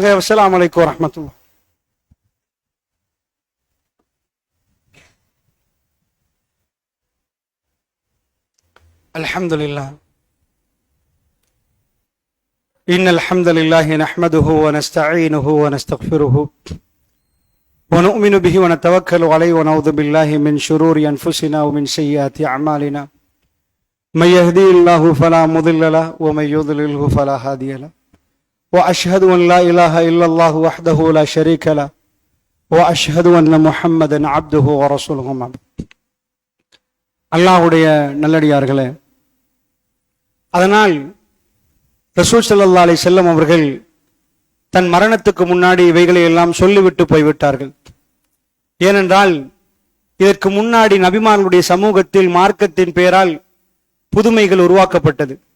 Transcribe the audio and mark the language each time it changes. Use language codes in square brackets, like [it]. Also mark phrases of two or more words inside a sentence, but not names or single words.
[ar] السلام عليكم ورحمة الله. الحمد لله. إن الحمد لله نحمده و نستعينه و نستغفره ونؤمن به ونتوكل عليه ونعوذ بالله من شرور أنفسنا ومن سيئات أعمالنا من يهدي الله فلا مضل له ومن يضلله فلا هادي له وأشهد أن لا إله إلا الله وحده لا شريك له وأشهد أن محمدا عبده ورسوله. [ta] அல்லாஹ்வுடைய நல்லடியார்களே, அதனால் ரசூல் [ar] صلى الله عليه وسلم [ta] அவர்கள் தன் மரணத்துக்கு முன்னாடி இவைகளை எல்லாம் சொல்லிவிட்டு போய்விட்டார்கள். ஏனென்றால் இதற்கு முன்னாடி நபிமார்களுடைய சமூகத்தில் மார்க்கத்தின் பெயரால் புதுமைகள் உருவாக்கப்பட்டது.